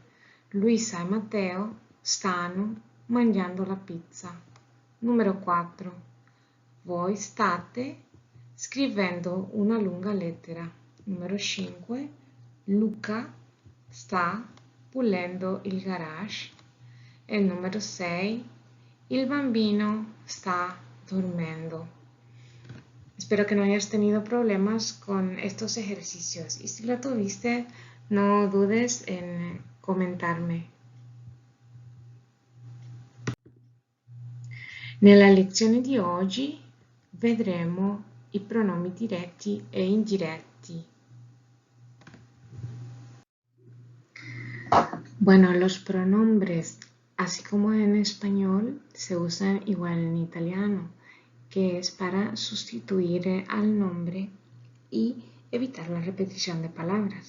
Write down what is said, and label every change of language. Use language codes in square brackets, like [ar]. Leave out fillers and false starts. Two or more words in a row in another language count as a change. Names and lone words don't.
[it] Luisa e Matteo stanno mangiando la pizza. Numero 4. Voi state scrivendo una lunga lettera. Numero 5. Luca sta pulendo il garage. E numero 6. [es] El bambino está durmiendo. Espero que no hayas tenido problemas con estos ejercicios y si lo tuviste, no dudes en comentarme. [it] Nella lezione di oggi vedremo i pronomi diretti e indiretti. [es] Bueno, los pronombres, así como en español, se usan igual en italiano, que es para sustituir al nombre y evitar la repetición de palabras.